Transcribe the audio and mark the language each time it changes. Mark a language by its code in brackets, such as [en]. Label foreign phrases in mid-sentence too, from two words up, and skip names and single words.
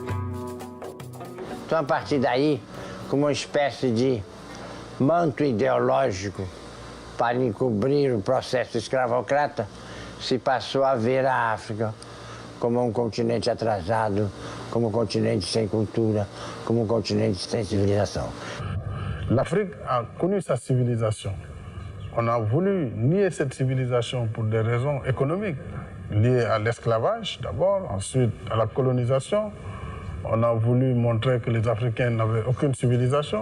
[pt] Então, a partir daí, como uma espécie de manto ideológico para encobrir o processo escravocrata, se passou a ver a África como um continente atrasado, como um continente sem cultura, como um continente sem civilização. [fr] L'Afrique a connu sa civilisation. On a voulu nier cette civilisation pour des raisons économiques, liées à l'esclavage d'abord, ensuite à la colonisation. On a voulu montrer que les Africains n'avaient aucune civilisation.